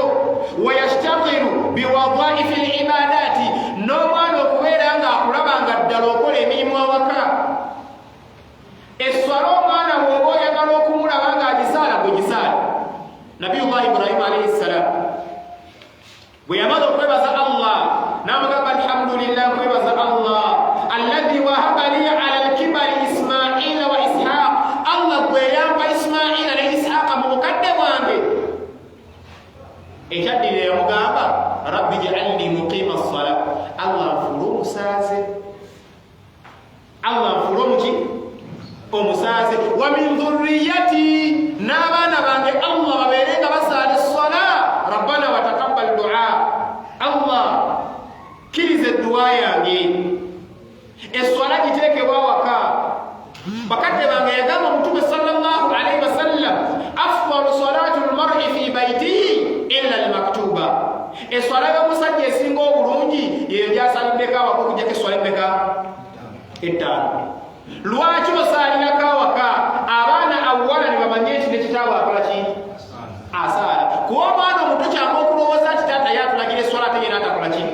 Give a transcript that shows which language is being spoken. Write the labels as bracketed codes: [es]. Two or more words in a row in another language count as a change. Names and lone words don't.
[ar] ويشتغل بوظائف العبادات, [lg] n'omwana okubeera nga akulaba nga ddala okola emirimu awaka. Esswala omwana bw'oba oyagala okumulaba ng'agisaala bwe gisaala. Nabiyullah Ibrahim [ar] عليه السلام [lg] bwe yamaze okwebaza Allah n'amugamba alhamdulillah, kwebaza Allah [ar] الذي وهب لي على الكبر إسماعيل وإسحاق. [lg] Allah gwe yampa Ismaila ne Ishaqa mu bukadde bwange. Ekyaddira yamugamba [ar] رب اجعلني مقيم الصلاة, [lg] Allah nfuule omusaaze, Allah nfuule omuki omusaaze, [ar] ومن ذريتي, [lg] n'abaana bange Allah babeere nga basaala as-sala, [ar] ربنا وتقبل دعاء, [lg] Allah kiriza edduwa yange. Esswala giteekebwa awaka. Bakadde bange yagamba Omutume [ar] صلى الله عليه وسلم أفضل صلاة المرء في بيته إلا المكتوبة. [lg] Esswala y'omusajja esinga obulungi yeyo gy'asaliddeko awaka okuggyako esswala emmeka? Ettaano. Lwaki osaalirako awaka? Abaana awwala ne bamanye nti ne kitaabwe akola ki? Asaala. Kuba omwana omuto kyanga okulowooza nti taata yatulagira esswala ate yena atakola ki?